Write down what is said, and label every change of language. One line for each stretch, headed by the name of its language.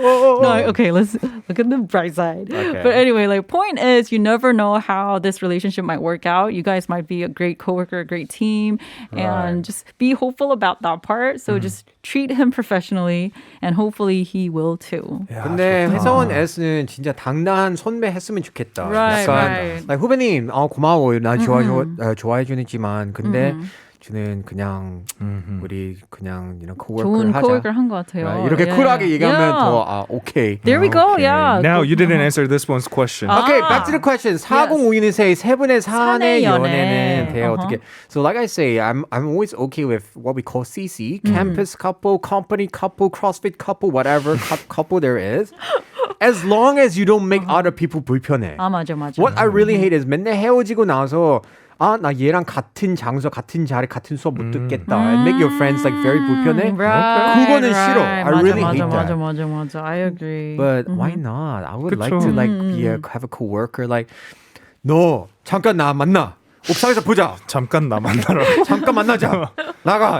English: no, okay, let's look at the bright side. Okay. But anyway, like point is you never know how this relationship might work out. You guys might be a great coworker, a great team, and just be hopeful about that part. So just treat him professionally and hopefully he will too.
Korean: 근데 회사원 S는 진짜 당당한 선배 했으면 좋겠다.
English: Right,
Korean: 약간
English: right.
Korean: like, 후배님, 고마워요. 나 좋아해 주지만 근데 저는 그냥 우리 그냥 coworker 좋은 하자. coworker 한 것 같아요.
English: Right?
Korean: 이렇게
English: Yeah.
Korean: 쿨하게 얘기하면
English: Yeah.
Korean: 더 오케이.
English: There we go. Yeah. Now you didn't answer this one's question. Okay, back to the question.
Korean: 4052님 say 세 분의 사내 사내 연애. 연애는 대해 어떻게?
English: So like I say, I'm always okay with what we call CC, campus couple, company couple, CrossFit couple, whatever couple there is. As long as you don't make other people 불편해.
Korean: 맞아.
English: What I really hate is
Korean: 맨날 헤어지고 나서 나 얘랑 같은 장소, 같은 자리, 같은 수업 못 듣겠다.
English: And make your friends like very 불편해.
Korean: 그거는 싫어.
English: I really hate that.
Korean: 맞아.
English: I agree. But why not? I would like
Korean: 그쵸.
English: to like have a coworker like
Korean: 너 잠깐 나 만나. 옥상에서 보자. 잠깐 나 만나러. 잠깐 만나자. 나가.